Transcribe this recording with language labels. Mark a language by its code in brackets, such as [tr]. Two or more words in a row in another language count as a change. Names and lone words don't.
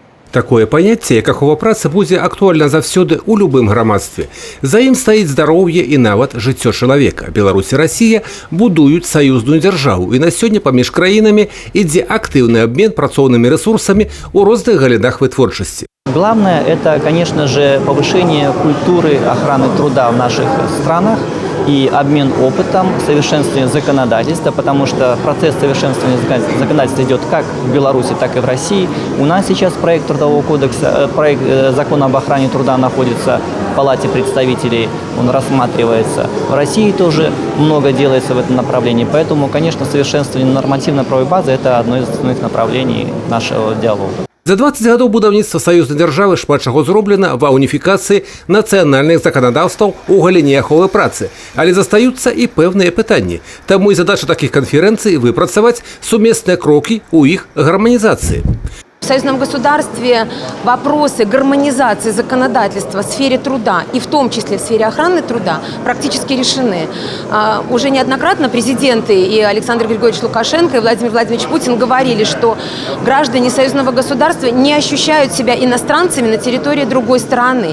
[be] Такое паняцце, як ахова працы, будзе актуальна заўсёды ў любым грамадстве. За ім стаіць здароўе і нават жыццё чалавека. Беларусь і Расія будуюць саюзную дзяржаву, і на сёння паміж краінамі ідзе актыўны абмен працоўнымі рэсурсамі ў розных галінах вытворчасці. [ru] Главное – это, конечно же, повышение культуры охраны труда в наших странах и обмен опытом, совершенствование законодательства, потому что процесс совершенствования законодательства идет как в Беларуси, так и в России. У нас сейчас проект Трудового кодекса, проект закона об охране труда находится в Палате представителей, он рассматривается. В России тоже много делается в этом направлении, поэтому, конечно, совершенствование нормативно-правовой базы – это одно из основных направлений нашего диалога. [be] За 20 гадоў будаўніцтва саюзнай дзяржавы шмат чаго зроблена ва уніфікацыі нацыянальных заканадаўстваў у галіне аховы працы, але застаюцца і пэўныя пытанні. Таму і задача такіх канферэнцый выпрацаваць сумесныя крокі ў іх гарманізацыі. [ru] В союзном государстве вопросы гармонизации законодательства в сфере труда и в том числе в сфере охраны труда практически решены. Уже неоднократно президенты и Александр Григорьевич Лукашенко, и Владимир Владимирович Путин говорили, что граждане союзного государства не ощущают себя иностранцами на территории другой страны.